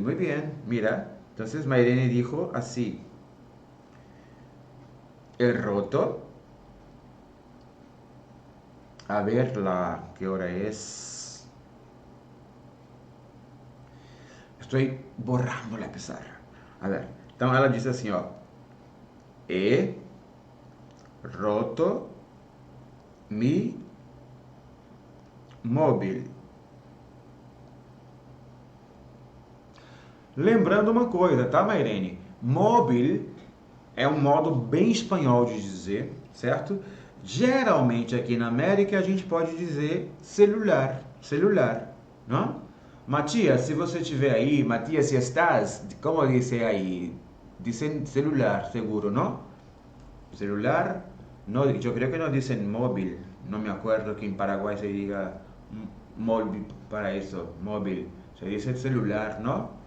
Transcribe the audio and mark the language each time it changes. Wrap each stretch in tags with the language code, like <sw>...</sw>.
<es>Muy bien, mira. Entonces Mairene dijo así, he roto. A ver, ¿qué hora es? Estoy borrando la pizarra. A ver,</es> <pt>então ela disse assim, ó.</pt> <es>He roto mi móvel.</es> <pt>Lembrando uma coisa, tá, Mairene? Móvel é um modo bem espanhol de dizer, certo? Geralmente aqui na América a gente pode dizer celular, celular, não? Matias, se você estiver aí, Matias,</pt> <es>se estás, como dice</es> <pt>aí?</pt> <es>Dicen celular, seguro,</es> <pt>não?</pt> <es>Celular, no, yo creo que no dicen móvil, no me acuerdo que en Paraguay se diga móvil para eso, móvil, se dice celular, ¿no?</es>